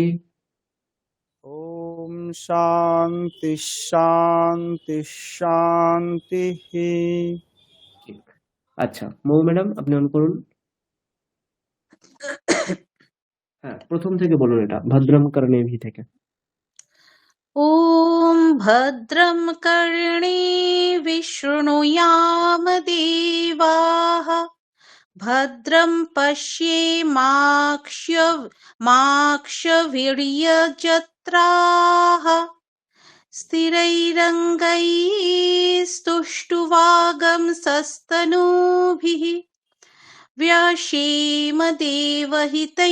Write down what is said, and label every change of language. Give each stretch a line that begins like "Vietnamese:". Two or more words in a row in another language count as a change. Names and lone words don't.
Sanskrit: ওম শান্তি শান্তি শান্তি।
Bangla: আচ্ছা, মৌ ম্যাডাম আপনি অন করুন। হ্যাঁ, প্রথম থেকে বলুন, এটা
Sanskrit: ভদ্রম কর্ণেভি
Bangla: থেকে।
Sanskrit: ॐ भद्रं कर्णेभिः शृणुयाम देवाः भद्रं पश्येमाक्षभिर्यजत्राः स्थिरैरङ्गैस्तुष्टुवागंसस्तनूभिः व्यशेम देवहितं